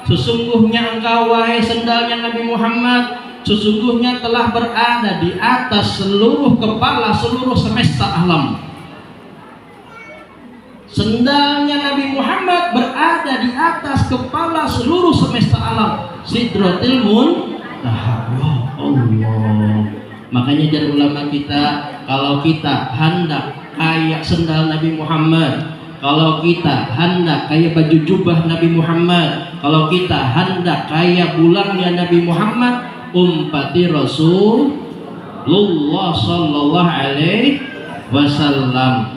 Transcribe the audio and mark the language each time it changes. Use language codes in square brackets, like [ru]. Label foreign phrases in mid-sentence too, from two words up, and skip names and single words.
[id] Sesungguhnya engkau wahai sendalnya Nabi Muhammad, sesungguhnya telah berada di atas seluruh kepala seluruh semesta alam. Sendalnya Nabi Muhammad berada di atas kepala seluruh semesta alam. Sidratil Muntaha. Ya Allah. [bjn] Makanya jar ulama kita, kalau kita hendak kayak sendal Nabi Muhammad, kalau kita hendak kayak baju jubah Nabi Muhammad, kalau kita hendak kayak bulangnya Nabi Muhammad, umpati Rasulullah [ar] صلى الله عليه وسلم.